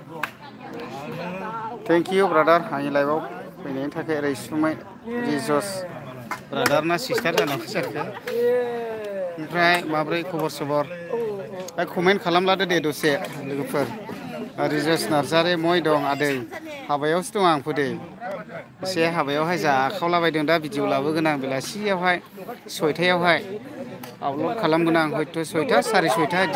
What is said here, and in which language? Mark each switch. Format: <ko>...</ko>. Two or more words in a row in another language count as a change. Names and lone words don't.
<en>thank you brother</en> <brx>आंनि लाइभआव फैनायनि थाखाय रेसुमाय Rizos brother ना sister जाना फैसारखो ओमफ्राय माब्रै खबर सबर कमेन्ट खालामलादो दे दसे लोगोफोर Rizos नार्जारि मय दं आदै हाबायावसो दं आं फुदे एसे हाबायावहाय जाखावलाबायदों दा भिडिअ लाबोगोन आं बेलासियावहाय 6टायावहाय आपल'ड खालामगोन आं हयथ' 6टा 6:30 बिदि</brx>